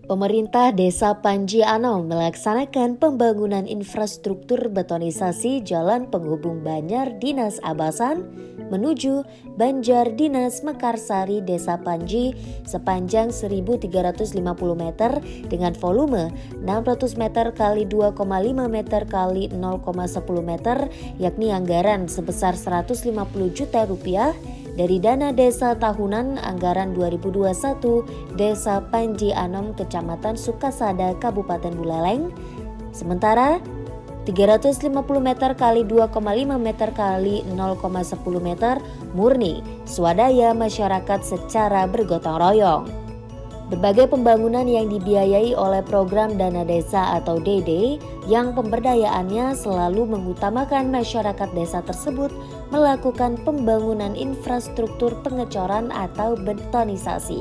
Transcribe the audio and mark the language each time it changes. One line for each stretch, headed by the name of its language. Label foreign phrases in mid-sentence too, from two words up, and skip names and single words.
Indonesian: Pemerintah Desa Panji Anom melaksanakan pembangunan infrastruktur betonisasi jalan penghubung Banjar Dinas Abasan menuju Banjar Dinas Mekarsari Desa Panji sepanjang 1.350 meter dengan volume 600 meter kali 2,5 meter kali 0,10 meter, yakni anggaran sebesar 150 juta rupiah dari dana desa tahunan anggaran 2021 Desa Panji Anom Kecamatan Sukasada Kabupaten Buleleng. Sementara 350 meter kali 2,5 meter kali 0,10 meter murni swadaya masyarakat secara bergotong royong. Berbagai pembangunan yang dibiayai oleh program Dana Desa atau DD yang pemberdayaannya selalu mengutamakan masyarakat desa tersebut melakukan pembangunan infrastruktur pengecoran atau betonisasi.